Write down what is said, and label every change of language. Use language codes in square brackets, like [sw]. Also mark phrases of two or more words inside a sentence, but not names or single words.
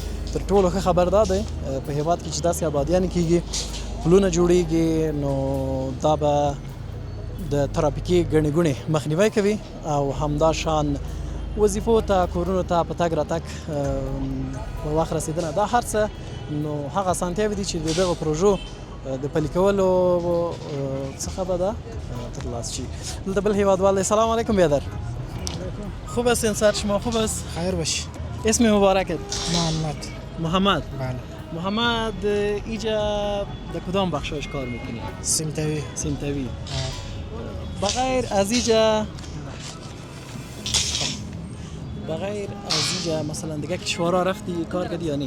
[ps] تر ټولو ښه خبر دا دی په هیواد کې چې داسې آبادیانې کیږي، پلونه جوړیږي، نو دا به د ترافیکي ګڼې ګوڼې مخنیوی کوي او همدا شان وظیفو ته، کورونو ته په تګ راتګ په وخت رسیدنه، دا هر څه نو هغه اسانتیاوې دي چې د دغه پروژو د پلي کولو څخه به دا ترلاسه شي. دلته بل هیوادوال دی. [ar] سلام علیکم [fa] بیادر. خوب است انسان شما؟ خوب است؟ خیر باشی. اسم مبارکت؟ محمد. بله. محمد اینجا در کدام بخشش کار میکنی؟ سیمتاوی. بغیر از اینجا بغیر از اینجا مثلا دیگه کشورها رفتی کار کردی یا نه؟